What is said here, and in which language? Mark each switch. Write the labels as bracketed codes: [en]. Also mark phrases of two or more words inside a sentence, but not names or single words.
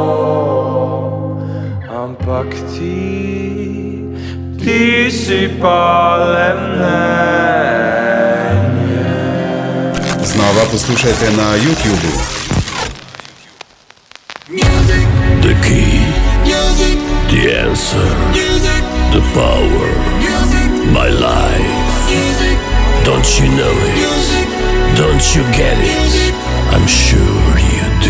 [sl] ampak ti si pale mnenje. Znova poslušajte na YouTubu. [en] The key, the answer, the power, my life. Don't you know it? Don't you get it? I'm sure you do.